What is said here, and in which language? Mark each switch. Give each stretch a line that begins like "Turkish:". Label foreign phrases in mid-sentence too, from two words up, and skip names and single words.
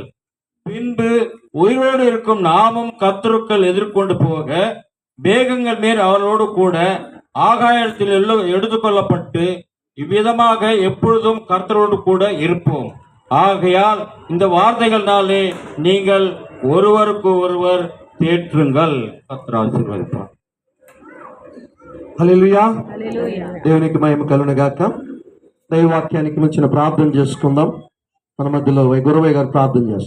Tamil: பின்பு உயிரோடு இருக்கும் நாமும் கர்த்தருக்குள் எதிர்கொண்டு போக மேகங்கள் மேல் அவர்களோடு கூட ஆகாயத்தில் எடுத்துக்கொள்ளப்பட்டு இவ்விதமாக எப்பொழுதும் கர்த்தரோடு கூட இருப்போம். ஆகையால் இந்த வார்த்தைகள்னாலே நீங்கள் ஒருவருக்கு ஒருவர் தேற்றுங்கள். கர்த்தர் ஆசீர்வதிப்பார்.
Telugu: హల్లెలూయా, దేవునికి మహిమ కలుగునుగాక. దైవవాక్యానికి మించిన ప్రార్థన చేసుకుందాం. మన మధ్యలో గురవయ్య గారు ప్రార్థన చేస్తారు.